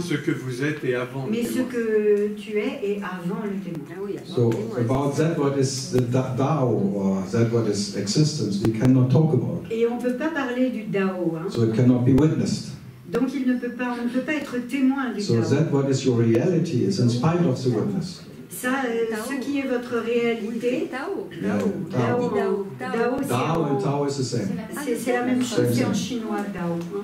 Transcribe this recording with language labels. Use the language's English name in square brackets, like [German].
[French] Ce que vous êtes et avant. Mais ce que tu es et avant le témoin. Ah oui, [English] So about that what is the Tao or that what is existence, we cannot talk about. [French] Et on ne peut pas parler du Dao. Hein. [English] So it cannot be witnessed. [French] Donc on ne peut pas être témoin du [English] So [French] Dao. [English] that what is your reality is in spite of the witness. [French] Ça, ce qui est votre réalité, [English] Tao. Dao and Tao is the same. [French] C'est la même chose, c'est en chinois, Dao.